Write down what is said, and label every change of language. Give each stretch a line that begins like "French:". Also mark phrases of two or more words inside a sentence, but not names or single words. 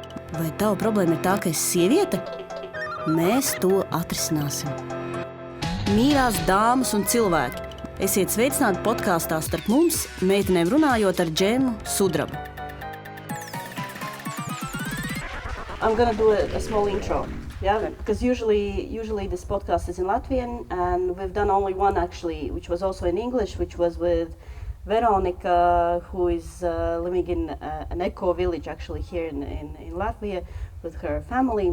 Latvian: Vai tava problēma ir tā, ka esi sieviete? Mēs to atrisināsim. Mīļās dāmas un cilvēki, esiet sveicināti podkāstā starp mums, meitenēm runājot ar Džemmu sudrabu.
English: I'm gonna do a small intro. Yeah, because usually this podcast is in Latvian, and we've done only one actually, which was also in English, which was with Veronica, who is living in an eco village actually here in Latvia with her family.